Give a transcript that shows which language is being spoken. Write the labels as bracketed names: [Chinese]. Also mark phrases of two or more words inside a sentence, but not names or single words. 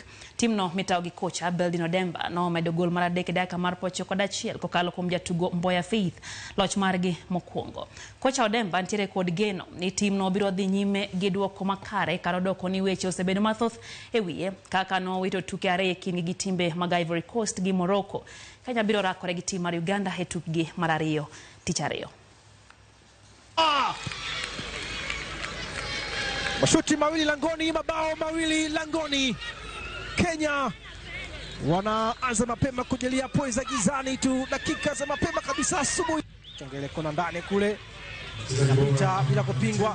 [Luo (Kenya and Tanzania)] Timno mitawo gi kocha Beldino Demba no medo gol mar 3 dakika mar 91 kokalo kuom jatugo Mboya Faith loch margi mokwongo. Kocha Odemba ntiere kod geno ni timno biro dhi nyime gi duoko makare kar doko ni weche osebedo mathoth e wiye kaka no wito tuke 2 kind gi timbe mag Ivory Coast gi Morocco. Kenya biro rakore gi tim mar Uganda e tukgi mar 2 tich 2. [Swahili] Mashuti mawili langoni, mabao mawili langoni. Kenya wanaanza mapema kujalia pointi za gizani tu, dakika za mapema kabisa asubuhi. Chongele kona ndani kule, inapita bila kupingwa.